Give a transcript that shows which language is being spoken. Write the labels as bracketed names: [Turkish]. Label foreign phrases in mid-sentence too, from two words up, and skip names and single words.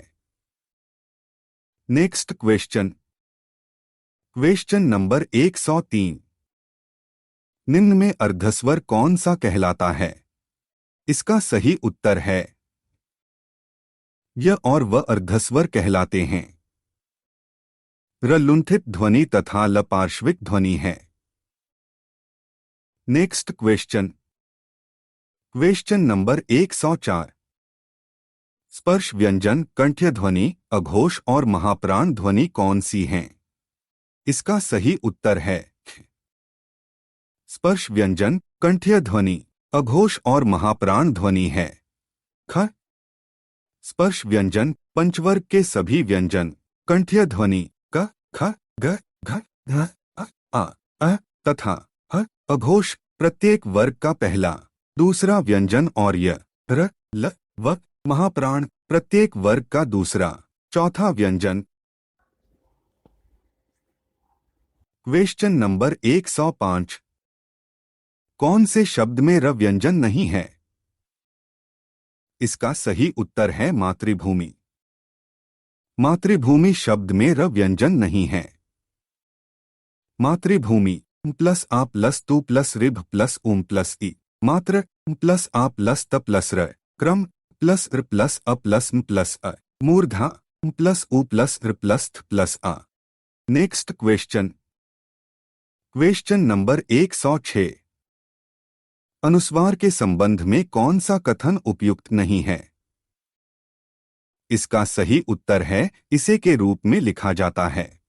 [English] next question. question number 103. [Hindi] निम्न में अर्धस्वर कौन सा कहलाता है? इसका सही उत्तर है य और व अर्धस्वर कहलाते हैं। र लुंठित ध्वनि तथा ल पार्श्विक ध्वनि है। [English] next question. question number 104. [Hindi] स्पर्श व्यंजन कंठ्य ध्वनि, अघोष और महाप्राण ध्वनि कौन सी हैं? इसका सही उत्तर है स्पर्श व्यंजन कंठ्य ध्वनि, अघोष और महाप्राण ध्वनि है। ख। स्पर्श व्यंजन पंचवर्ग के सभी व्यंजन कंठ्य ध्वनि क, ख, ग, घ, घ, अ तथा ह। अघोष प्रत्येक वर्ग का पहला, दूसरा व्यंजन और य, र, ल, व। महाप्राण प्रत्येक वर्ग का दूसरा, चौथा व्यंजन। [English] question number 105. [Hindi] कौन से शब्द में र व्यंजन नहीं है? इसका सही उत्तर है मातृभूमि। मातृभूमि शब्द में र व्यंजन नहीं है। मातृभूमि प्लस आ प्लस तू प्लस रिभ प्लस उम प्लस ई, मात्र प्लस आ प्लस त प्लस र, क्रम प्लस र प्लस अ प्लस म प्लस अ, मूर्धा प्लस उ प्लस र प्लस थ प्लस आ। [English] next question. question number 106. [Hindi] अनुस्वार के संबंध में कौन सा कथन उपयुक्त नहीं है? इसका सही उत्तर है इसे के रूप में लिखा जाता है।